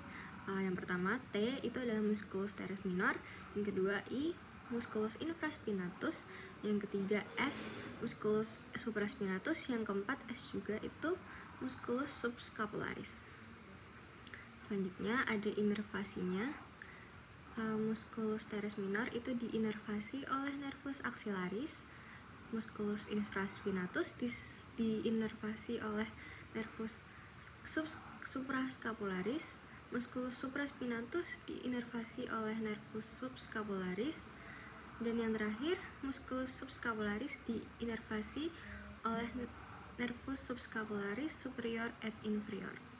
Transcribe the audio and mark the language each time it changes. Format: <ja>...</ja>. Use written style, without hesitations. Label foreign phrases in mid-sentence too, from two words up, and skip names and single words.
<id>Yang pertama, T itu adalah</id> <la>musculus teres minor,</la> <id>yang kedua I,</id> <la>musculus infraspinatus,</la> <id>yang ketiga S,</id> <la>musculus supraspinatus,</la> <id>yang keempat S juga itu</id> <la>musculus subscapularis.</la> <id>Selanjutnya ada inervasinya.</id> <la>Musculus teres minor</la> <id>itu diinervasi oleh</id> <la>nervus axillaris, musculus infraspinatus</la> <id>diinervasi oleh</id> <la>nervus suprascapularis, musculus supraspinatus</la> <id>diinervasi oleh</id> <la>nervus subscapularis,</la> <id>dan yang terakhir</id> <la>musculus subscapularis</la> <id>diinervasi oleh</id> <la>nervus subscapularis superior et inferior.</la>